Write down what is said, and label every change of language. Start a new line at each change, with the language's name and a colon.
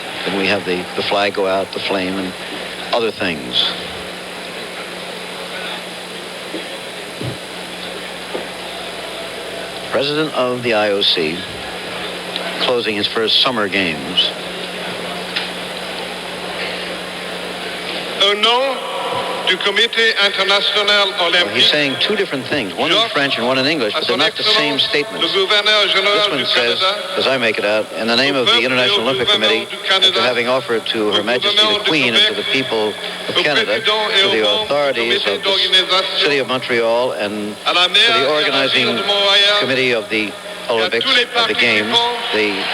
English: Then we have the flag go out, the flame, and other things. President of the IOC closing his first summer games.
French: Au nom du Comité International Olympique.
English: He's saying two different things, one in French and one in English, but they're not the same statements. This one says, as I make it out, in the name of the International Olympic Committee, after having offered to Her Majesty the Queen and to the people of Canada, to the authorities of the City of Montreal, and to the organizing committee of the Olympics, of the Games, the